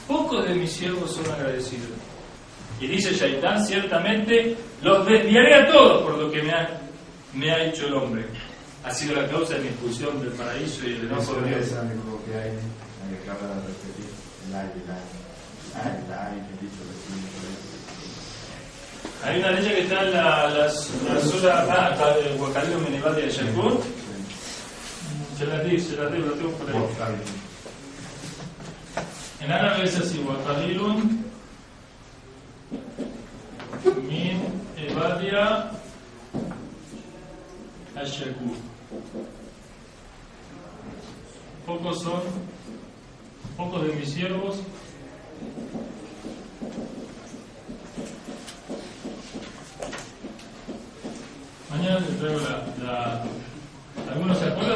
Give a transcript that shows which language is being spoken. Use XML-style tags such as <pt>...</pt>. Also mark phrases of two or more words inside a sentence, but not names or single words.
<es>Pocos de mis siervos son agradecidos. Y dice Shaitán: ciertamente los desviaré a todos por lo que me ha hecho el hombre. Ha sido la causa de mi expulsión del paraíso y del enojo de Dios. Es algo que hay que acaba de repetir. Hay una ley que está en la sura</es> <ar>وقليل من عبادي الشكور.</ar> <es>Se la tengo por ahí. En árabe es así:</es> <ar>وقليل من عبادي الشكور.</ar> <es>Pocos de mis siervos mañana les traigo ¿algunos se acuerdan?</es>